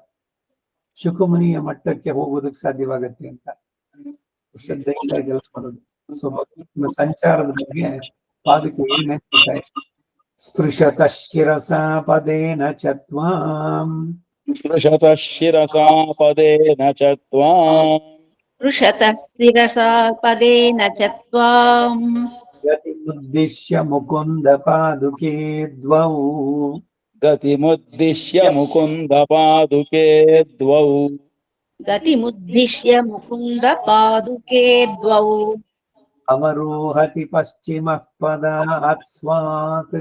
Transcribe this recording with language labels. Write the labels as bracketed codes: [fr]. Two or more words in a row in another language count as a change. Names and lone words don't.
[kn] ಶುಕಮುನಿಯ ಮಟ್ಟಕ್ಕೆ ಹೋಗೋದಕ್ಕೆ ಸಾಧ್ಯವಾಗತ್ತೆ ಅಂತ ಶ್ರದ್ಧೆಯಿಂದ ತಿಳಿಸ್ಕೊಡೋದು. ಸೊ ಸಂಚಾರದ ಬಗ್ಗೆ ಪಾದಕ್ಕೆ ಏನ್ ಹೇಳ್ತಾರೆ? [sa] ಸ್ಪೃಶತ ಶಿರಸ ಪದೇನ ಚತ್ವಾಂ. ಸ್ಪೃಶತಃ ಶಿರಸಾ ಪದೇನ ಚ ತ್ವಾಂ. ಪೃಷತಃ ಶಿರಸಾ ಪದೇನ ಚ ತ್ವಾಂ. ಗತಿಮುದ್ದಿಶ್ಯ ಮುಕುಂದ ಪಾದುಕೆ ದ್ವೌ. ಗತಿಮುದ್ದಿಶ್ಯ ಮುಕುಂದ ಪಾದುಕೆ ದ್ವೌ. ಗತಿಮುದ್ದಿಶ್ಯ ಮುಕುಂದ ಪಾದುಕೆ ದ್ವೌ. ಅವರೋಹತಿ ಪಶ್ಚಿಮಃ ಪದಾತ್ ಸ್ವಾತ್.